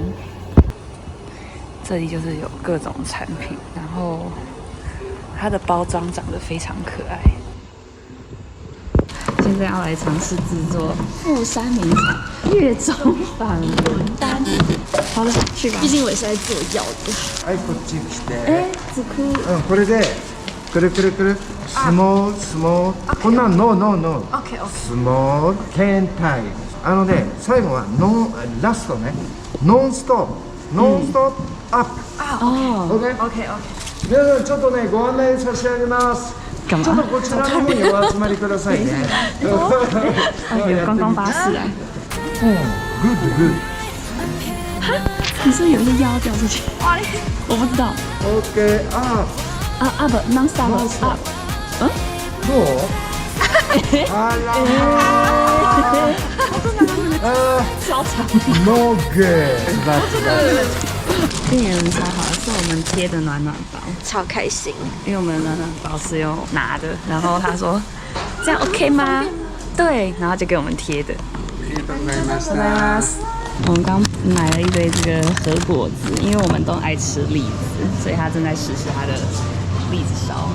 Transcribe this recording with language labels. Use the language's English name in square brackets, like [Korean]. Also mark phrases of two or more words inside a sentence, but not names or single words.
[Chinese] 这里就是有各种产品，然后它的包装长得非常可爱。现在要来尝试制作富山名产月中仿轮丹。好了，去吧。毕竟我也是在做药的。 [Japanese] はい、こっち来て。 [Chinese] 这颗 [Japanese] これでくるくるくる。 [English] small small. こんなん no no no. OK OK。 [Japanese] スモール天体。最後はラストね。 [English] non-stop. non-stop up. 哦 OK OK OK。 [Japanese] 皆さんちょっとねご案内差し上げます。 [Chinese] 干 [Japanese] ちょっと [Chinese] 嘛？ [Japanese] こちらの方にお集まりくださいね。 [Chinese] 有观光巴士来。 [English] good good。 [Chinese] 你是不是有一些药要掉出去？我不知道。 [English] OK あ不 ，non stop up。 [Japanese] どう？あら。 [Chinese] 超长。 [English] No good。 [Chinese] 店员超好，是我们贴的暖暖包，超开心。因为我们的暖暖包是用拿的，然后他说这样 OK 吗？对，然后就给我们贴的。我们刚买了一堆这个和果子，因为我们都爱吃栗子，所以他正在实施他的栗子烧。